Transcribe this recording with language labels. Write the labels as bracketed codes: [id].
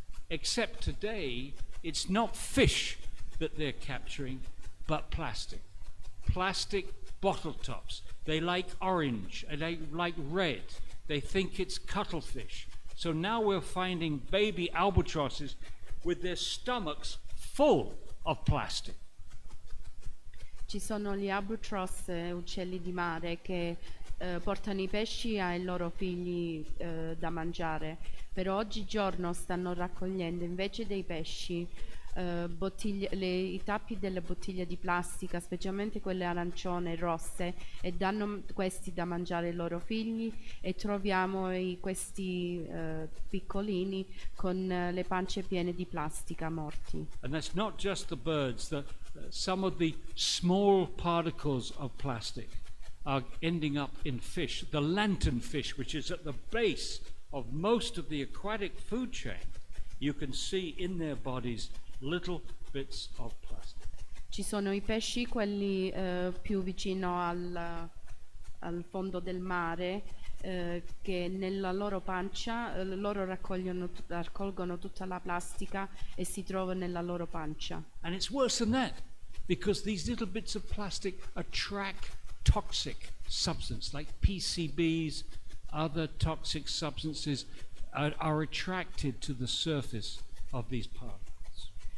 [en] Except today, it's not fish that they're capturing, but plastic. Plastic bottle tops. They like orange, and they like red. They think it's cuttlefish. So now we're finding baby albatrosses with their stomachs full of plastic. [it] Ci sono gli albatross, uccelli di mare, che portano i pesci ai loro figli da mangiare, però oggigiorno stanno raccogliendo invece dei pesci i tappi delle bottiglie di plastica, specialmente quelle arancione e rosse, e danno questi da mangiare ai loro figli, e troviamo questi piccolini con le pance piene di plastica morti. [en] And that's not just the birds. Some of the small particles of plastic are ending up in fish. The lanternfish, which is at the base of most of the aquatic food chain, you can see in their bodies little bits of plastic. [it] Ci sono i pesci, quelli più vicino al fondo del mare, che nella loro pancia loro raccolgono tutta la plastica e si trova nella loro pancia. [en] And it's worse than that, because these little bits of plastic attract toxic substance like PCBs, other toxic substances are attracted to the surface of these particles.